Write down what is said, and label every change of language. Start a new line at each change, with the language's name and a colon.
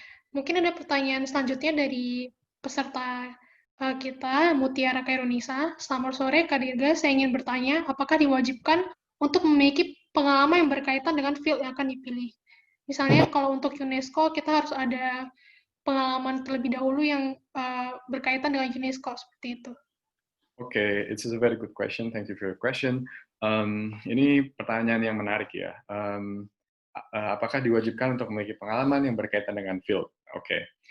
Indonesian: Mungkin ada pertanyaan selanjutnya dari peserta kita, Mutiara Kairunisa. Selamat sore, Kak Dirga. Saya ingin bertanya, apakah diwajibkan untuk memiliki pengalaman yang berkaitan dengan field yang akan dipilih? Misalnya, kalau untuk UNESCO, kita harus ada pengalaman terlebih dahulu yang berkaitan dengan UNESCO, seperti itu.
English: Okay, it's a very good question. Thank you for your question.
Indonesian: Ini pertanyaan yang menarik ya. Apakah diwajibkan untuk memiliki pengalaman yang berkaitan dengan field? Oke.